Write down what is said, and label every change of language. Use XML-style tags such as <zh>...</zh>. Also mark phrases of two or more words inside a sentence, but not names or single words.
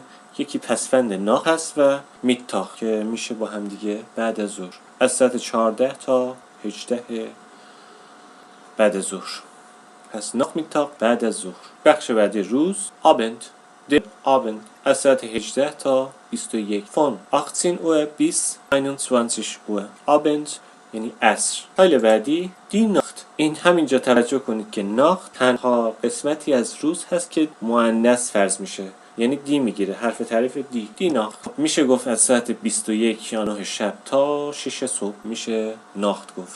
<fa>یکی پسفند ناخ هست و میتاق که میشه با هم دیگه بعد از ظهر. از ساعت 14 تا 18 بعد از ظهر. پس ناخمیتاق بعد از ظهر. بخش بعدی روز Abend.</fa> <de>der Abend</de> <fa>از ساعت 18 تا 21.</fa> <de>von 18 Uhr bis 21 Uhr.</de> <fa>Abend یعنی عصر. تایل بعدی</fa> <de>die Nacht.</de> <fa>این همینجا توجه کنید که ناخت تنها قسمتی از روز هست که مؤنث فرض میشه، یعنی دی میگیره، حرف تعریف</fa> <de>die Nacht.</de> <fa>میشه گفت از ساعت 21 یا 9 شب تا 6 صبح میشه ناخت گفت.</fa>